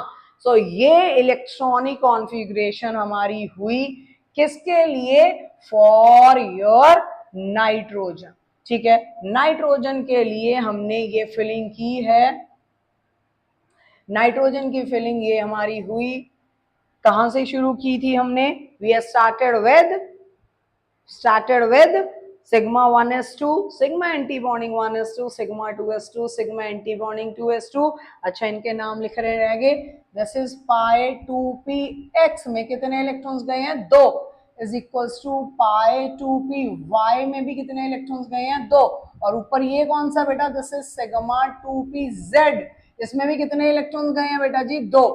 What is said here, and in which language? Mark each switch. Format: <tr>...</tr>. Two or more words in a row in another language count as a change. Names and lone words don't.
<hi>सो ये</hi> <en>electronic configuration</en> <hi>हमारी हुई किसके लिए,</hi> <en>for your nitrogen.</en> <hi>ठीक है, नाइट्रोजन के लिए हमने ये फिलिंग की है। नाइट्रोजन की फिलिंग ये हमारी हुई, कहां से शुरू की थी हमने,</hi> <en>वी started with sigma 1s2, sigma antibonding 1s2, sigma 2s2, sigma antibonding 2s2।</en> <hi>अच्छा, इनके नाम लिख रहे रह गए।</hi> <en>this is pi 2px</en> <hi>में कितने इलेक्ट्रॉन्स गए हैं,</hi> <en>2 is equals to pi 2py</en> <hi>में भी कितने इलेक्ट्रॉन्स गए हैं, 2। और ऊपर ये कौन सा बेटा,</hi> <en>this is sigma 2pz,</en> <hi>इसमें भी कितने इलेक्ट्रॉन्स गए हैं बेटा जी, 2।</hi>